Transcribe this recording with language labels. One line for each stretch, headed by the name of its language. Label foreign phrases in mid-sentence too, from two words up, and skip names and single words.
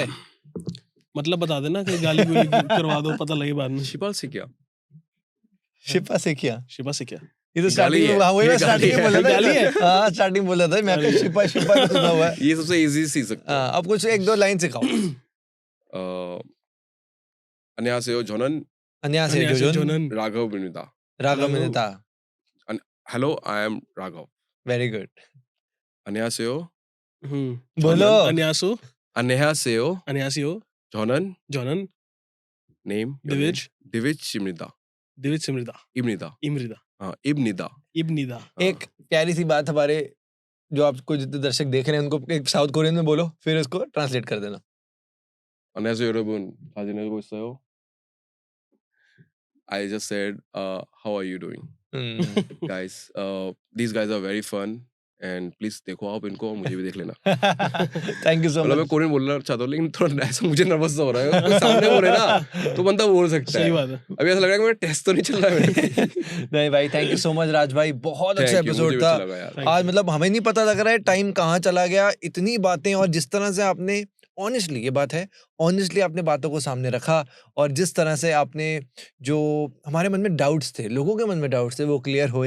Hindi: मतलब बता देना कहीं गाली-गूली करवा दो पता लगे बाद में। शिपाल से क्या? शिपा से क्या? शिवा से क्या? ये तो ये गाली स्टार्टिंग में है, हाँ, वही ये मैं स्टार्टिंग में गाली बोला है, था। गाली है। हाँ, स्टार्टिंग में बोला था। मैं कहा शिपा शिपा तो सुना हुआ है। ये सबसे ईज़ी सीख सकते हो। हाँ, अब कुछ 1-2 लाइन सिखाओ। अ,
Korean: 안녕하세요. 저는 안녕하세요, 안녕하세요. जोजोन। 저는 राघव입니다. राघवनिता।
English: Hello, I am Raghav. Very good.
Korean: 안녕하세요. हुँ।
Hindi: बोलो।
Korean: 안녕하세요. 안녕하세요. 안녕하세요. 저는 저는
English: name
Korean: 디비지. 디비지입니다. 디비츠입니다. 입니다. इमरिदा। हाँ, 입니다. इब्निदा।
Hindi: हाँ, एक प्यारी सी बात हमारे जो आपको जितने दर्शक देख रहे हैं उनको एक साउथ कोरियन में बोलो, फिर इसको ट्रांसलेट कर देना।
Korean: 안녕하세요 여러분. 잘 지내고 있어요?
English: I just said, how are you doing? Guys, these guys are very fun and please
Hindi: देखो आप इनको और मुझे भी देख लेना.
English: Thank you so
Hindi: मतलब मैं
English: मच।
Hindi: कोरियन बोलना चाहता हूँ लेकिन थोड़ा ऐसा मुझे नर्वस सा हो रहा है. कोई सामने बोले ना तो बंदा बोल सकता सही है. बात है। अभी ऐसा लग रहा है कि मेरा टेस्ट तो नहीं चल रहा है मेरे. नहीं भाई,
English: Thank you so much
Hindi: राज भाई, बहुत अच्छा
English: Thank you,
Hindi: मुझे एपिसोड भी था। अच्छा लगा यार.
English: Thank
Hindi: आज
English: you.
Hindi: मतलब हमें नहीं पता लग रहा है टाइम कहाँ चला गया, इतनी बातें और जिस तरह से आपने ऑनेस्टली ये बात है, ऑनेस्टली आपने बातों को सामने रखा और जिस तरह से आपने जो हमारे मन में डाउट्स थे, लोगों के मन में डाउट्स थे वो क्लियर हुए।